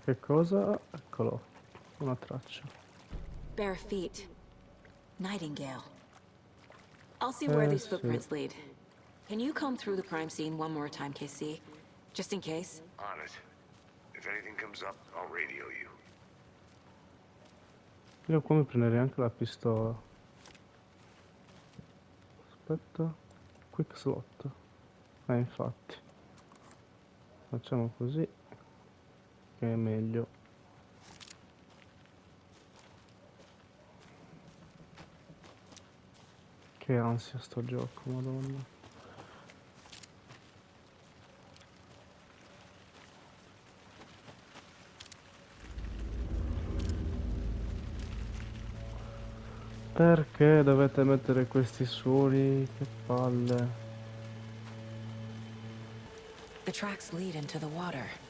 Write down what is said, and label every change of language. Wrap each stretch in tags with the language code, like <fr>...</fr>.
<it>Che cosa? Eccolo. Una traccia.</it> <en>Bare feet. Nightingale. I'll see where these</en> <it>sì.</it> <en>footprints lead. Can you comb through the crime scene one more time, KC? Just in case? On it. If anything comes up, I'll radio you.</en> <it>Io qua mi prenderei anche la pistola. Aspetta.</it> <en>Quick slot.</en> <it>Infatti. Facciamo così. Che è meglio. Che ansia sto gioco, madonna. Perché dovete mettere questi suoni? Che palle.</it> <en>The tracks lead into the water.</en>